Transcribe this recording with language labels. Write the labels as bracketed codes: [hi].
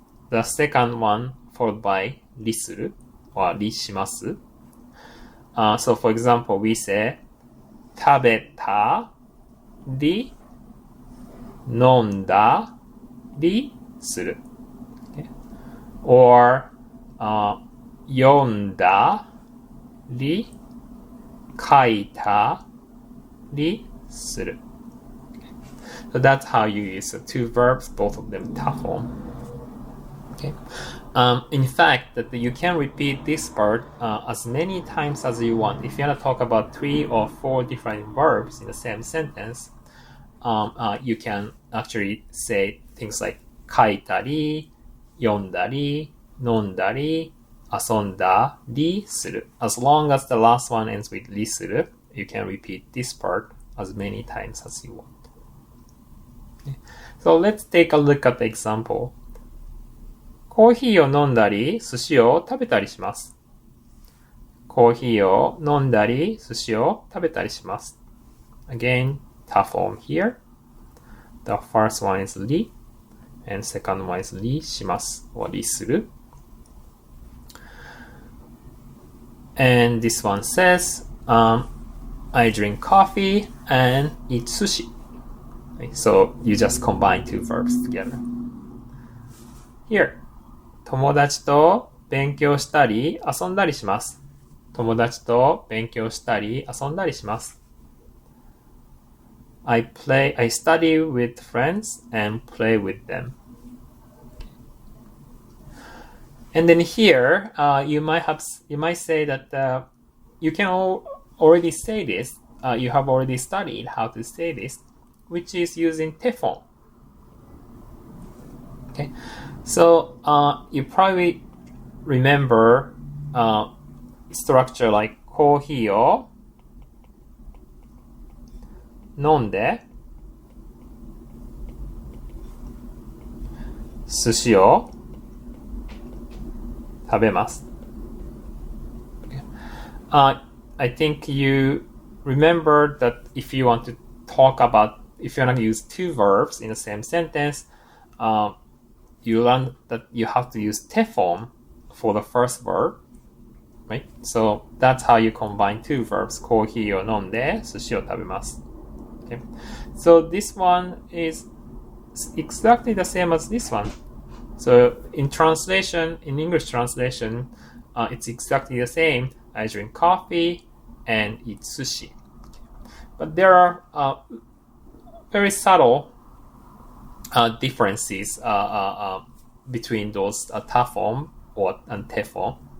[en] The second one followed by ri suru or ri shimasu. So for example, we say [ja] 食べたり飲んだりする。 [en] Or [ja] 読んだり書いたりする。 [en] So that's how you use the two verbs, both of them ta form. Okay. In fact, that you can repeat this part as many times as you want. If you want to talk about 3 or 4 different verbs in the same sentence, you can actually say things like [ja] 書いたり読んだり、飲んだり、遊んだりする。 [en] As long as the last one ends with りする, you can repeat this part as many times as you want. Okay. So let's take a look at the example. [ja] コーヒーを飲んだり、寿司を食べたりします。コーヒーを飲んだり、寿司を食べたりします。 [en] Again, ta form here. The first one is り。 And second one is りします or りする. And this one says, I drink coffee and eat sushi. So you just combine two verbs together. Here, [ja] 友達と勉強したり遊んだりします。友達と勉強したり遊んだりします。 [en] I study with friends and play with them. And then here, you might say that you can already say this. You have already studied how to say this, which is using te form. Okay, so you probably remember structure like [ja] コーヒーを飲んで寿司を食べます。 [en] I think you remember that if you want to use two verbs in the same sentence, you learn that you have to use te form for the first verb, right? So that's how you combine two verbs. [ja] コーヒーを飲んで寿司を食べます。 [en] Okay. So this one is exactly the same as this one. So in translation, in English translation, it's exactly the same. I drink coffee and eat sushi. But there are very subtle differences between those ta form and te form.